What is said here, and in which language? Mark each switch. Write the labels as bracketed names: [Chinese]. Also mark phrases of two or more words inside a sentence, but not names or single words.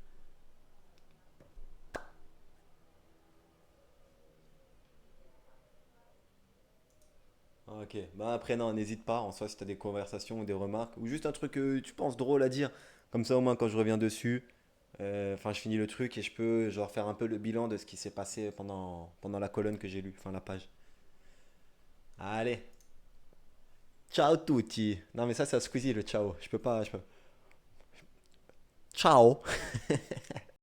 [French] Ah, ok, bah après non, n'hésite pas, en soi si t'as des conversations ou des remarques, ou juste un truc que tu penses drôle à dire, comme ça au moins quand je reviens dessus, enfin je finis le truc et je peux genre faire un peu le bilan de ce qui s'est passé pendant la colonne que j'ai lue, enfin la page. Allez, [Italian] ciao tutti. [French] Non mais ça c'est à Squeezie le ciao, je peux pas, je peux. Ciao.